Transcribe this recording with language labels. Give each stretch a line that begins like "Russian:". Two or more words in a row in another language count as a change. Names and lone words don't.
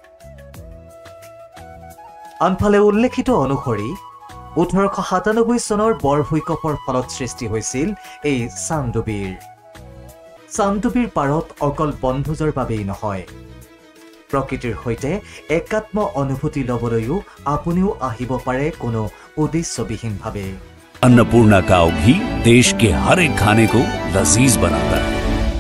Assamese: আনফালে উল্লেখিত অনুসৰি 1897 চনৰ বৰ ভূঁইকঁপৰ ফলত সৃষ্টি হৈছিল এই চান্দুবিৰ। চান্দুবিৰ পাৰত অকল বনভোজৰ বাবেই নহয়, প্ৰকৃতিৰ সৈতে একাত্ম অনুভূতি ল'বলৈও আপুনিও আহিব পাৰে কোনো উদ্দেশ্যবিহীনভাৱে।
Hindi: अन्नपूर्णा काव घी देश के हर एक खाने को लजीज बनाता है।